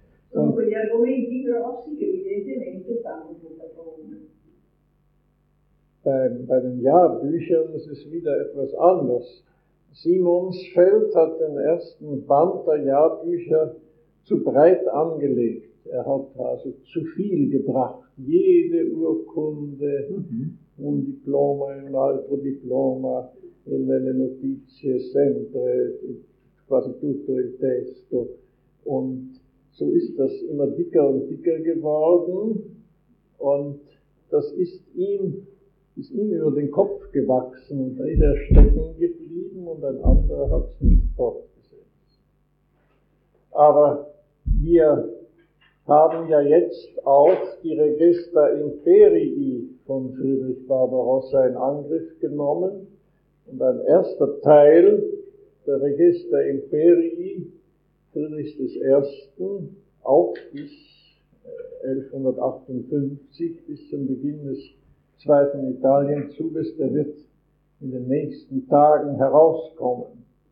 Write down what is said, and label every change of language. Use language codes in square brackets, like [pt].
[it] Sono quegli argomenti grossi che evidentemente fanno molta paura. [de] Bei den Jahrbüchern ist es wieder etwas anders. Simonsfeld hat den ersten Band der Jahrbücher zu breit angelegt. Er hat also zu viel gebracht. Jede Urkunde, [it] un diploma, un altro diploma, nelle notizie sempre, quasi tutto il testo. [de] Und so ist das immer dicker und dicker geworden. Und das ist ihm über den Kopf gewachsen und da ist er stecken geblieben und ein anderer hat es nicht fortgesetzt. Aber wir haben ja jetzt auch die Register Imperii von Friedrich Barbarossa in Angriff genommen und ein erster Teil der Register Imperii Friedrichs des Ersten auch bis 1158 bis zum Beginn des Zweiten Italienzuges, der wird in den nächsten Tagen herauskommen.